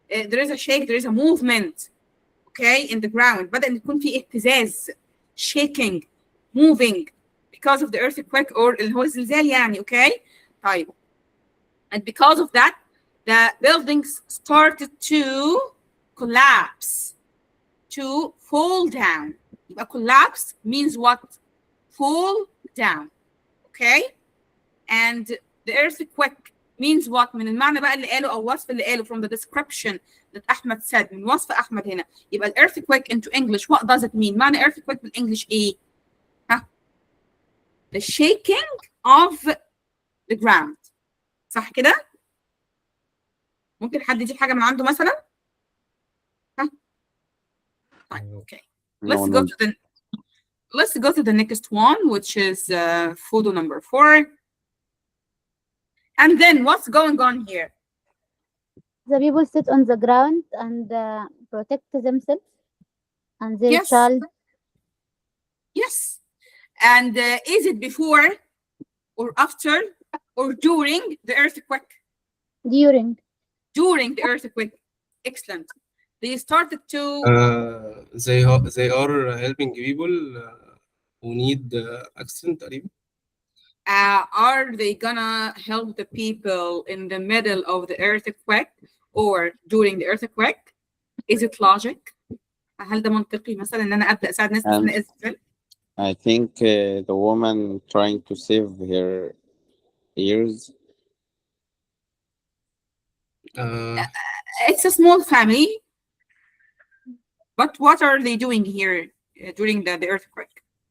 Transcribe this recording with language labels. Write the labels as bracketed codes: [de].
[en] There is a shake, there is a movement, okay, in the ground. [ar] بدأ ان يكون في اهتزاز, [en] shaking, moving because of the earthquake or [ar] اللي هو الزلزال يعني. [en] Okay. [ar] طيب. [en] And because of that, the buildings started to collapse, to fall down. [ar] يبقى [en] collapse means what? Fall down. Okay? And the earthquake means what? [ar] من المعنى بقى اللي قاله أو وصف اللي قاله [en] from the description that Ahmed said. [ar] من وصف أحمد هنا. يبقى ال [en] earthquake into English, what does it mean? [ar] معنى earthquake بالإنجليش إيه؟ ها؟ [en] The shaking of the ground. [ar] صح كده؟ ممكن حد يجيب حاجة من عنده مثلا؟ ها؟ طيب, [en] okay. Let's go to the next one, which is photo number 4. And then what's going on here? The people sit on the ground and protect themselves and their Yes. child. Yes. And is it before or after or during the earthquake? During The earthquake. Excellent. They started to they are helping people who need accident [ar] تقريبا. [en] Are they gonna help the people in the middle of the earthquake or during the earthquake? Is it logic? [ar] هل ده منطقي مثلا ان انا ابدا اساعد ناس اثناء الزلزال؟ [en] I think the woman trying to save her ears. It's a small family, but what are they doing here during the earthquake?